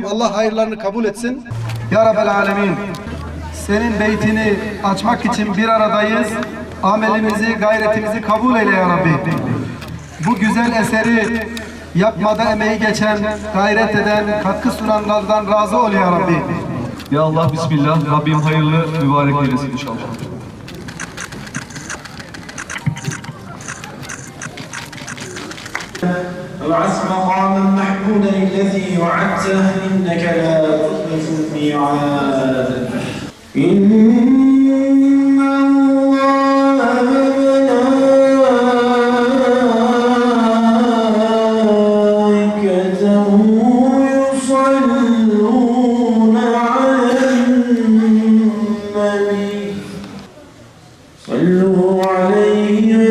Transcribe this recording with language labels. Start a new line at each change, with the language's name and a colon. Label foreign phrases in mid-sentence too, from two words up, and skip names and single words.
Turkish: Allah hayırlarını kabul etsin.
Arabic: يا رب العالمين,
Turkish: senin beytini açmak için bir aradayız. Amelimizi, gayretimizi kabul eyle
Arabic: يا رب.
Turkish: Bu güzel eseri yapmada emeği geçen, gayret eden, katkı sunanlardan razı ol
Arabic: يا رب. يا الله، بسم الله.
Turkish: Rabbim hayırlı, mübarek eylesin inşallah.
Arabic: وابعث مقاما محمودا الذي وعدته إنك لا تخلف الميعاد إن الله وملائكته يصلون على النبي صلوا عليه